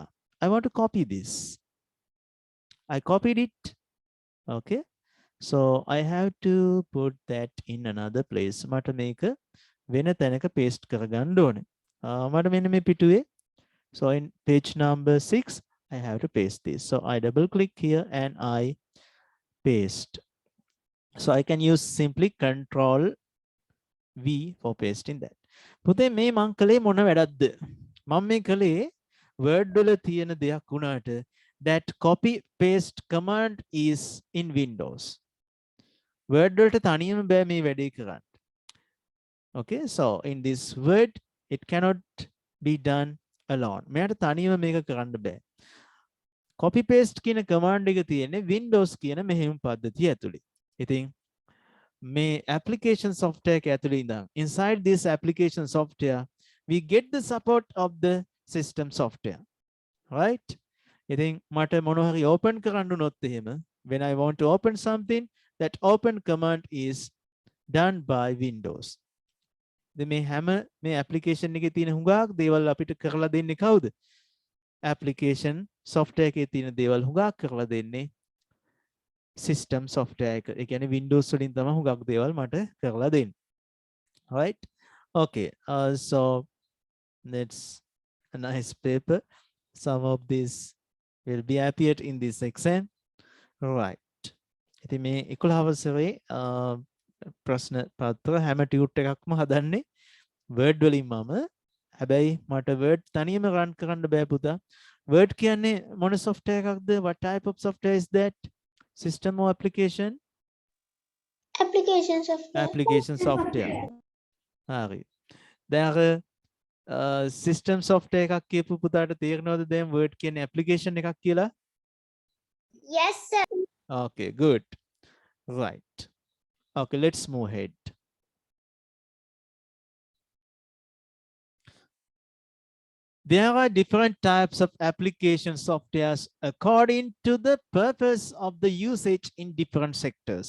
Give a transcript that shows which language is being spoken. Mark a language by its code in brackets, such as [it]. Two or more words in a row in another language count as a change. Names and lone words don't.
[en] I want to copy this. I copied it. Okay. So I have to put that in another place. [si] මට මේක වෙන තැනක paste කරගන්න ඕනේ. මට මෙන්න මේ පිටුවේ. [en] So in page number 6, I have to paste this. So I double click here and I paste. So I can use simply Control V for pasting that. [si] පුතේ මේ මං කලේ මොන වැඩක්ද? මම මේ කලේ Word වල තියෙන දෙයක් වුණාට [en] that copy paste command is in Windows. [si] Word වලට තනියම බෑ මේ වැඩේ කරන්න. [en] Okay, so in this Word it cannot be done alone. [si] මෙයාට තනියම මේක කරන්න බෑ. [en] Copy paste [si] කියන command එක තියෙන්නේ Windows කියන මෙහෙම පද්ධතිය ඇතුලේ. ඉතින් මේ application software එක ඇතුලේ ඉඳන් [en] inside this application software we get the support of the system software. Right? [si] ඉතින් මට මොන හරි open කරන්න උනොත් එහෙම [en] when I want to open something, that open command is done by Windows. [si] මේ හැම මේ application එකේ තියෙන හුඟක් දේවල් අපිට කරලා දෙන්නේ කවුද? [en] Application software [si] එකේ තියෙන දේවල් හුඟක් කරලා දෙන්නේ [en] system software [si] එක. ඒ කියන්නේ Windows වලින් තමයි හුඟක් දේවල් මට කරලා දෙන්නේ. [en] Right? Okay. So that's a nice paper. Some of these will be appeared in this exam. Right. [si] ඉතින් මේ 11 වසරේ ප්‍රශ්න පත්‍ර හැම ටියුට් එකක්ම හදන්නේ Word වලින් මම. හැබැයි මට Word තනියම run කරන්න බෑ පුතා. Word කියන්නේ මොන software එකක්ද? [en] What type of software is that? System or application? Application software. Application software. [si] හරි. දැන් [en] system software [si] එකක් කියපු පුතාට තේරෙනවද දැන් Word කියන්නේ application එකක් කියලා? [en] Yes, sir. Okay, good. Right. Okay, let's move ahead. There are different types of application softwares according to the purpose of the usage in different sectors.